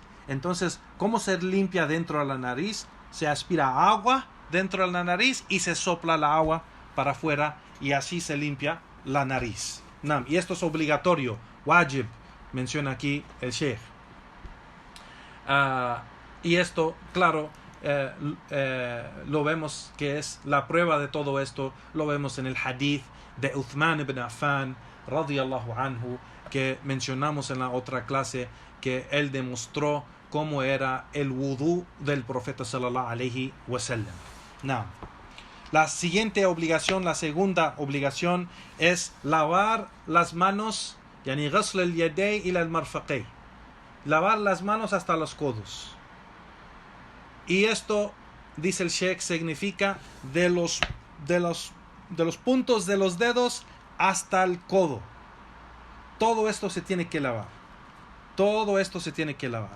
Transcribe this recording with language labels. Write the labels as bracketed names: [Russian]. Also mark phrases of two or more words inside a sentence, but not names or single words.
[Spanish] Entonces, ¿cómo se limpia dentro de la nariz? Se aspira agua dentro de la nariz y se sopla la agua para afuera, y así se limpia la nariz. Y esto es obligatorio. Wajib, menciona aquí el Sheikh. Y esto, claro, lo vemos que es la prueba de todo esto. Lo vemos en el hadith de Uthman ibn Affan, [Arabic] رضي الله عنه, [Spanish] que mencionamos en la otra clase, que él demostró cómo era el wudú del profeta [Arabic] صلى الله عليه وسلم. [Spanish] La siguiente obligación, la segunda obligación, es lavar las manos, [Arabic] يعني غسل اليدين إلى المرفقين. [Spanish] Lavar las manos hasta los codos. Y esto, dice el Sheikh, significa de los puntos de los dedos hasta el codo. Todo esto se tiene que lavar. Todo esto se tiene que lavar.